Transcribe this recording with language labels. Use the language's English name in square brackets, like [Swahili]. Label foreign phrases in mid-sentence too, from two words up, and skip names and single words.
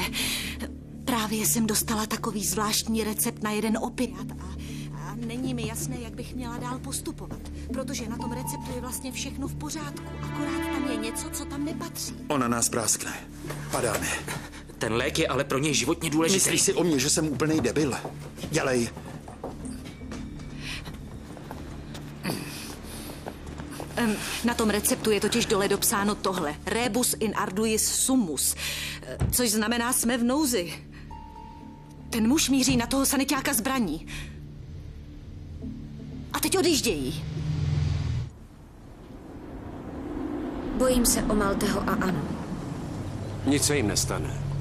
[Czech] Právě jsem dostala takový zvláštní recept na jeden opiát a není mi jasné, jak bych měla dál postupovat, protože na tom receptu je vlastně všechno v pořádku, akorát tam je něco, co tam nepatří. Ona nás práskne. Padáme. Ten lék je ale pro něj životně důležitý. Myslíš si o mě, že jsem úplnej debil? Dělej. Na tom receptu je totiž dole dopsáno tohle. [Latin] Rebus in arduis sumus, [Czech] což znamená jsme v nouzi. Ten muž míří na toho saniťáka zbraní. A teď odjíždějí. Bojím se o Malteho a Anu. Nic se jim nestane.